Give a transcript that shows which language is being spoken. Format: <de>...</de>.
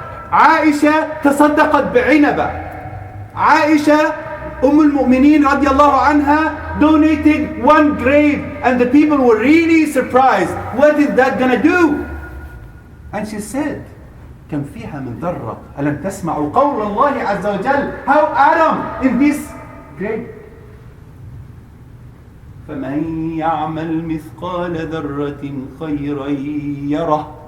<ar>Aisha تصدقت بعنبة.</ar> <en>Aisha al-Mu'mineen radiallahu anha donated 1 grape and the people were really surprised. What is that gonna do? And she said,</en> <ar>كم فيها من ذرة ألم تسمعوا قول الله عز وجل.</ar> <en>How Adam in this grape.</en> <ar>فمن يعمل مثقال ذرة خيرا يره.</ar>